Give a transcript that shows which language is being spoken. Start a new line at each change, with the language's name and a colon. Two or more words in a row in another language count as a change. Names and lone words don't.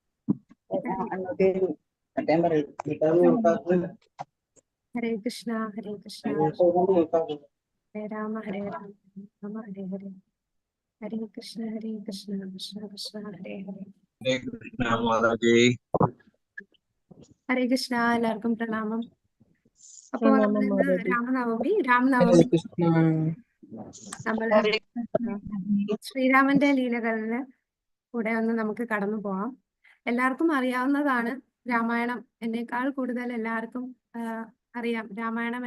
Sanskrit: Hare Krishna, Hare Rama, Hare Hare, Hare Krishna, Krishna Krishna, Hare Hare. Hare Krishna Mataji.
Malayalam: ഹരേ കൃഷ്ണ, എല്ലാവർക്കും പ്രണാമം. അപ്പോ പ്രണാമം നമ്മൾ മാതാജി. രാമനവമി നമ്മള് ശ്രീരാമന്റെ ലീലകളില് കൂടെ ഒന്ന് നമുക്ക് കടന്നു പോവാം. എല്ലാവർക്കും അറിയാവുന്നതാണ് രാമായണം. എന്നേക്കാൾ കൂടുതൽ എല്ലാവർക്കും അറിയാം രാമായണം.